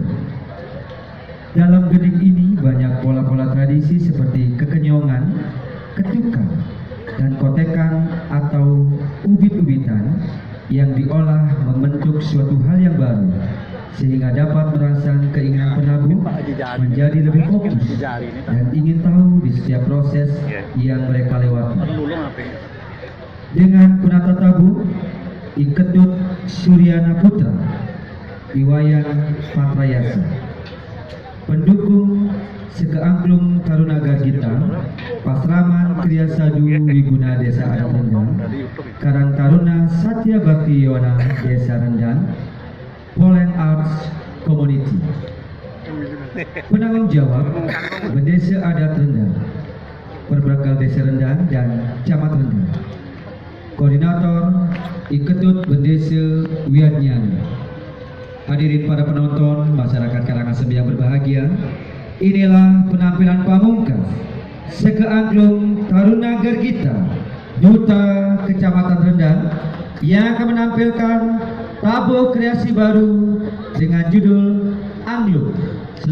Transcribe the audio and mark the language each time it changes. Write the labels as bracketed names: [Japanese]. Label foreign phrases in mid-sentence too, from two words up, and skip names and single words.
[Indonesian] Dalam gending ini banyak pola-pola tradisi seperti kekenyongan, ketukan, dan kotekan atau ubit-ubitan yang diolah membentuk suatu hal yang baru, sehingga dapat merangsang keinginan penabuh menjadi lebih fokus dan ingin tahu di setiap proses yang mereka lewati. Dengan penata tabuh Iketut Suryana Putra, Iwayan Patrayasa, pendukung Sekeangklung Taruna Gargita, Pasraman Kriya Sadu Wiguna Desa Adat Rendang, Karang Taruna Satya Bakti Yona Desa Rendang, Poland Arts Community. Penanggung jawab Bendesa Adat Rendang, Perbekal Desa Rendang dan Camat Rendang. Koordinator Iketut Bendesa Wiatnyana. Hadirin para penonton, masyarakat Karangasem yang berbahagia, inilah penampilan pamungkas Sekeangklung Taruna Gargita, Duta Kecamatan Rendang, yang akan menampilkan tabuh kreasi baru dengan judul Anglo.